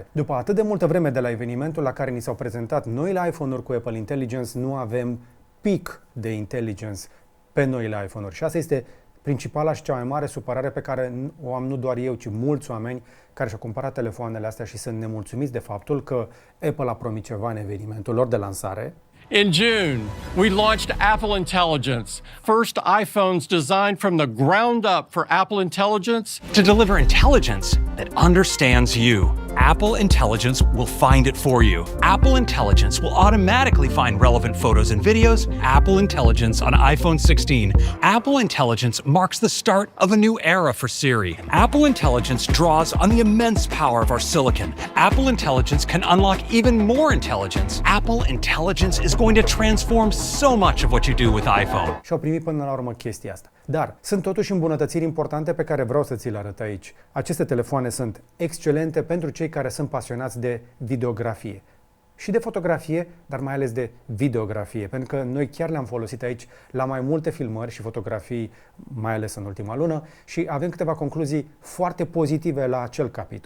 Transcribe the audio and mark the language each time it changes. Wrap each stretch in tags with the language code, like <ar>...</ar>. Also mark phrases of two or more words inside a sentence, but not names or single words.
<ro>După atât de multă vreme de la evenimentul la care ni s-au prezentat noile iPhone-uri cu Apple Intelligence, nu avem pic de intelligence pe noile iPhone-uri. Și asta este principala și cea mai mare supărare pe care o am nu doar eu, ci mulți oameni care și-au cumpărat telefoanele astea și sunt nemulțumiți de faptul că Apple a promis ceva în evenimentul lor de lansare.</ro> <en>In June, we launched Apple Intelligence, first iPhones designed from the ground up for Apple Intelligence to deliver intelligence that understands you. Apple Intelligence will find it for you. Apple Intelligence will automatically find relevant photos and videos. Apple Intelligence on iPhone 16. Apple Intelligence marks the start of a new era for Siri. Apple Intelligence draws on the immense power of our silicon. Apple Intelligence can unlock even more intelligence. Apple Intelligence is going to transform so much of what you do with iPhone.</en> <ro>Și au primit până la urmă chestia asta. Dar sunt totuși îmbunătățiri importante pe care vreau să ți le arăt aici. Aceste telefoane sunt excelente pentru cei care sunt pasionați de videografie. Și de fotografie, dar mai ales de videografie, pentru că noi chiar le-am folosit aici la mai multe filmări și fotografii, mai ales în ultima lună, și avem câteva concluzii foarte pozitive la acel capitol.</ro>